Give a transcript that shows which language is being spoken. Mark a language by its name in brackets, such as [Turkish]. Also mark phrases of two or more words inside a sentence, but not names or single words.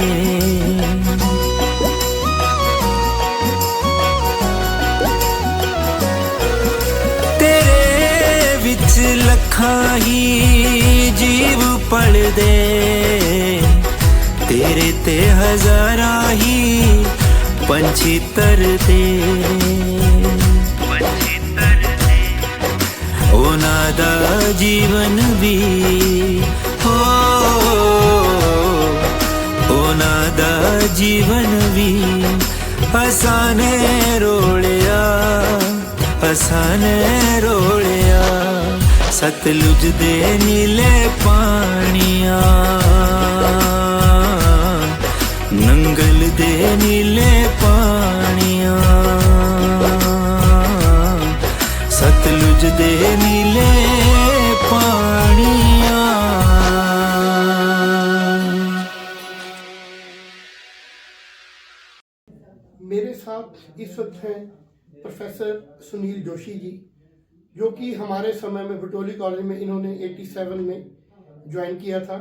[Punjabi] ਤੇਰੇ ਵਿੱਚ ਲੱਖਾਂ ਹੀ ਜੀਵ ਪਲ ਦੇ, ਤੇਰੇ ਤੇ ਹਜ਼ਾਰਾਂ ਹੀ ਪੰਛੀ ਤਰ ਦੇ। ਉਹਨਾਂ ਦਾ ਜੀਵਨ ਵੀ ਹੋ, ਉਹਨਾਂ ਦਾ ਜੀਵਨ ਵੀ ਅਸਾਂ ਨੇ ਰੋਲਿਆ, ਅਸਾਂ ਨੇ ਰੋਲਿਆ। ਸਤਲੁਜ ਦੇ ਨੀਲੇ ਪਾਣੀਆਂ, ਨੰਗਲ ਦੇ ਨੀਲੇ ਪਾਣੀਆਂ, ਸਤਲੁਜ ਦੇ ਨੀਲੇ ਪਾਣੀਆ। [Hindi] मेरे साथ इस वक्त हैं प्रोफेसर सुनील जोशी जी, जो कि हमारे समय में बटोली कॉलेज में इन्होंने 87 में ज्वाइन किया था।